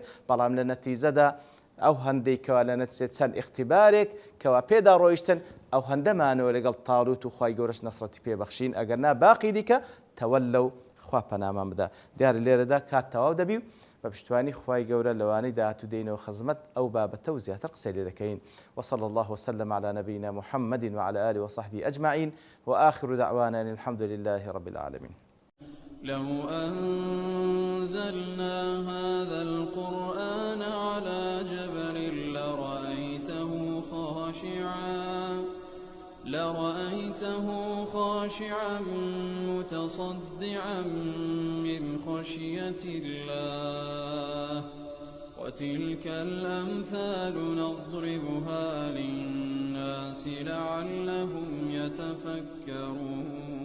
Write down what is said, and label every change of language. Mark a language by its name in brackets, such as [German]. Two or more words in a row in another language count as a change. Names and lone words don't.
[Central Kurdish] بەڵام لە نەتیجەدا ئەو هەندەی کەوا لە نەتیجە چەند ئیختیبارێک کەوا پێدا ڕۆیشتن ئەو هەندەمانەوە لەگەڵ تاڵوت و خوای گەورەش نەسرەتی پێبەخشین ئەگەرنا باقی دیکە تەوەلەو خوا پەنامان بدا دیارە لێرەدا کات تەواو دەبی بە پشتوانی خوای گەورە لەوانەی داهاتوو دێنەوە خزمەت ئەو بابەتە و زیاتر قسەی لێ دەکەین [Arabic] وصلى الله وسلم على نبينا محمد وعلى آله وصحبه أجمعين وآخر دعوانا أن الحمد لله رب العالمين لو أنزلنا هذا القرآن على جبل لرأيته خاشعا متصدعا من خشية الله وتلك الأمثال نضربها للناس لعلهم يتفكرون